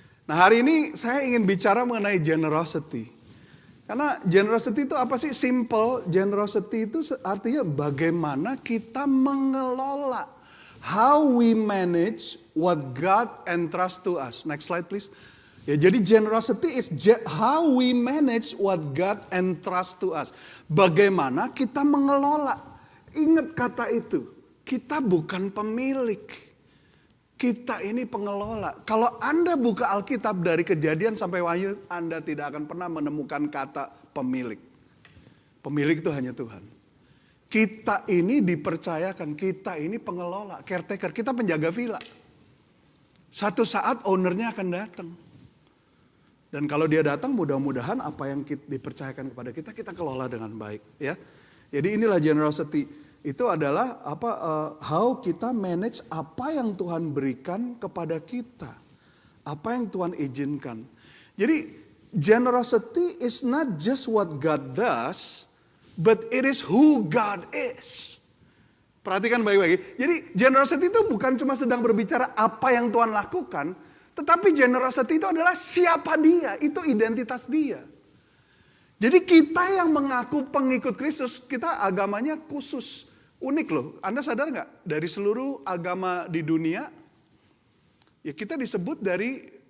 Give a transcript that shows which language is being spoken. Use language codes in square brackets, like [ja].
[id] Nah hari ini saya ingin bicara mengenai generosity. Karena generosity itu apa sih? Simple. Generosity itu artinya bagaimana kita mengelola. [en] How we manage what God entrust to us. Next slide please. [id] Ya, jadi [en] generosity is how we manage what God entrust to us. [id] Bagaimana kita mengelola. Ingat kata itu. Kita bukan pemilik. Kita ini pengelola. Kalau Anda buka Alkitab dari Kejadian sampai Wahyu, Anda tidak akan pernah menemukan kata pemilik. Pemilik itu hanya Tuhan. Kita ini dipercayakan, kita ini pengelola, caretaker, kita penjaga villa. Satu saat ownernya akan datang. Dan kalau dia datang, mudah-mudahan apa yang dipercayakan kepada kita, kita kelola dengan baik. Ya, jadi inilah generosity. Itu adalah how kita manage apa yang Tuhan berikan kepada kita. Apa yang Tuhan izinkan. Jadi [en] generosity is not just what God does, but it is who God is. [id] Perhatikan baik-baik. Jadi generosity itu bukan cuma sedang berbicara apa yang Tuhan lakukan, tetapi generosity itu adalah siapa dia, itu identitas dia. Jadi kita yang mengaku pengikut Kristus, kita agamanya khusus. Unik loh, Anda sadar gak? Dari seluruh agama di dunia, ya kita disebut dari